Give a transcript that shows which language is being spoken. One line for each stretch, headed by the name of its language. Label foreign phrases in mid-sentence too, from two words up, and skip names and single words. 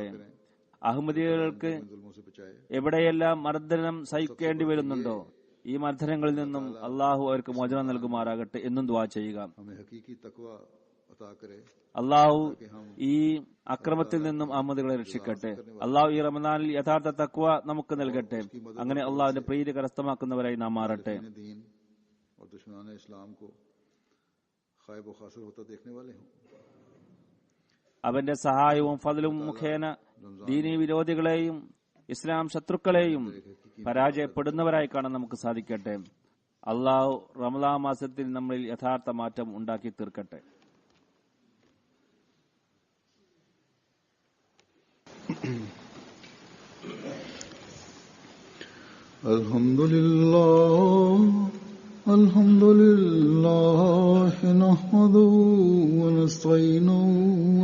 Malayalam: അഹമ്മദികൾക്ക് എവിടെയെല്ലാം മർദ്ദനം സഹിക്കേണ്ടി വരുന്നുണ്ടോ ഈ മർദ്ദനങ്ങളിൽ നിന്നും അള്ളാഹു അവർക്ക് മോചനം നൽകുമാറാകട്ടെ എന്നും ദുആ ചെയ്യുക.
Urdu: عطا کرے
Malayalam: അള്ളാഹു ഈ അക്രമത്തിൽ നിന്നും അഹമ്മദികളെ രക്ഷിക്കട്ടെ. അള്ളാഹു ഈ റമദാനിൽ യഥാർത്ഥ തഖ്വ നമുക്ക് നൽകട്ടെ. അങ്ങനെ അള്ളാഹുവിന്റെ പ്രീതി കരസ്ഥമാക്കുന്നവരായി നാം മാറട്ടെ.
Urdu: دین اور دشمنان اسلام کو خائب و خاسر ہوتا دیکھنے والے ہوں.
Malayalam: അവന്റെ സഹായവും ഫضലും മുഖേന ദീനീ വിരോധികളെയും ഇസ്ലാം ശത്രുക്കളെയും പരാജയപ്പെടുന്നവരായി കാണാൻ നമുക്ക് സാധിക്കട്ടെ. അള്ളാഹു റമദാൻ മാസത്തിൽ നമ്മളിൽ യഥാർത്ഥ മാറ്റം ഉണ്ടാക്കി തീർക്കട്ടെ.
Arabic: الحمد لله نحمده ونستعينه و